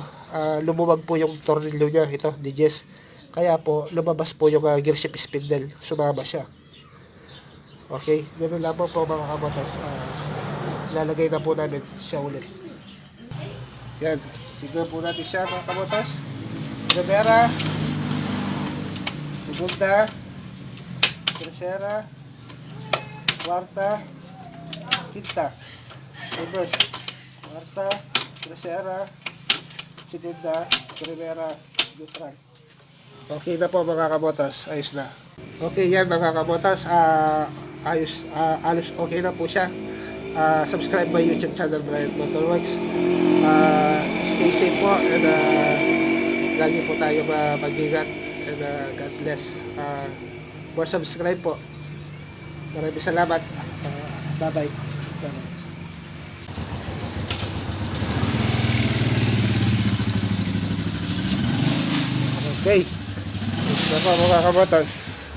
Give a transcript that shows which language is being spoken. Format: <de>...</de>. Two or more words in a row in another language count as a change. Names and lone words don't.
<tl>Lumuwag po yung tornilyo niya. Ito, digest. Kaya po, lumabas po yung gear shift spindle. Sumama siya. Okay. Ganun lang po mga kaboters. Ilalagay na po namin siya ulit. Yan. Tignan po natin siya mga kaboters.</tl> <es>Primera. Segunda, tercera, cuarta, quinta. Reverse. Cuarta, tercera, segunda, primera, neutral.</es> <tl>Okay na po mga kaboters. Ayos na. Okay yan mga kaboters. Ayos okay na po siya.</tl> <en>Subscribe my YouTube channel, Brian Motorworks. Stay safe</en> <tl>po and lagi po tayo mag-ingat.</tl> <en>And God bless. For subscribe po.</en> <tl>Maraming salamat. Bye-bye. Okay. Ito po mga kabotas.</tl>